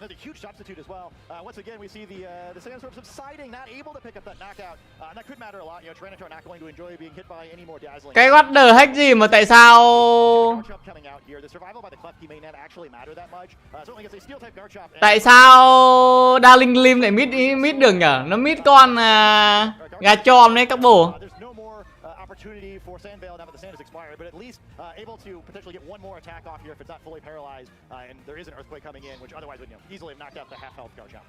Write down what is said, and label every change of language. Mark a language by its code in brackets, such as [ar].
[en] Another huge substitute as well. Once again, we see the Saiyan sort of subsiding, not able to pick up that knockout. And that could matter a lot. You know, Tyranitar not going to enjoy being hit by any more dazzling. [vi] Cái [en] what the heck [vi] gì mà tại sao? Tại sao Darling Gleam lại mid được nhở? Nó mid con Gachom đấy các bồ. [en] Opportunity for Sandvale now that the sand has expired, but at least able to potentially get one more attack off here if it's not fully paralyzed, and there is an earthquake coming in, which otherwise would easily have knocked out the half health Garchomp.